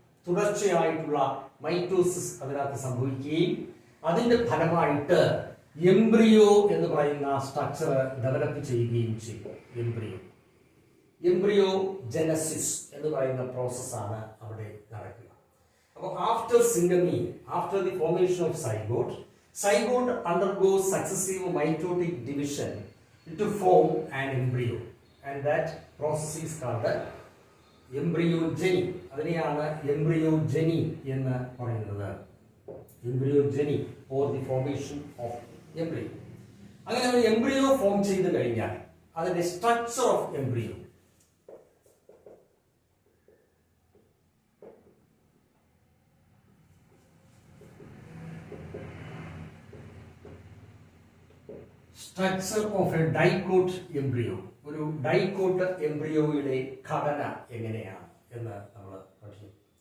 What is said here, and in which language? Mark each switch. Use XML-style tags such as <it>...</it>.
<ml>തുടർച്ചയായിട്ടുള്ള മൈറ്റോസിസ് അതിനകത്ത് സംഭവിക്കുകയും അതിന്റെ ഫലമായിട്ട് എംബ്രിയോ എന്ന് പറയുന്ന സ്ട്രക്ചർ ഡെവലപ്പ് ചെയ്യുകയും ചെയ്യും. എംബ്രിയോ ജനസിസ് എന്ന് പറയുന്ന പ്രോസസ്സാണ് അവിടെ നടക്കുക.</ml> <en>അപ്പോൾ after syngamy, after the formation of zygote undergoes successive mitotic division to form an embryo, and that process is called embryogeny.</en> <ml>അതിനെയാണ് എംബ്രിയോജനി എന്ന് പറയുന്നത്.</ml> <en>Embryogeny or the formation of embryo.</en> <ml>അങ്ങനെ ഒരു എംബ്രിയോ ഫോം ചെയ്ത് കഴിഞ്ഞാൽ അതിന്റെ structure of embryo, structure of A dicot embryo, ഒരു dicot എംബ്രിയോയുടെ ഘടന എങ്ങനെയാണ് എന്ന് നമ്മൾ പഠിക്കും.</ml>